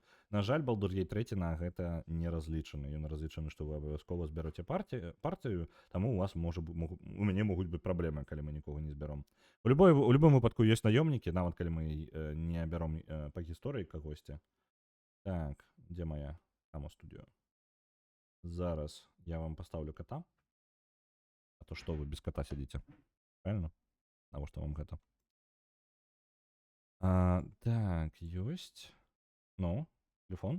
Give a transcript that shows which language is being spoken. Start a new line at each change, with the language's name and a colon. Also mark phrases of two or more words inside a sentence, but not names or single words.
Belarusian: На жаль, Baldur's Gate 3 на гэта не разлічаны. Ён разлічаны, што вы абавязкова збераце партыю, таму у мяне могуць быць праблемы, калі мы нікога не збяром. У любым выпадку ёсць наёмнікі, нават калі мы не бяром па гісторыі кагосьці. Так, дзе моя Amo Studio? Зараз я вам поставлю кота. А то што вы без кота сядзіце? Правильно? Навошта вам гэта? Так, ёсць. Ну, телефон?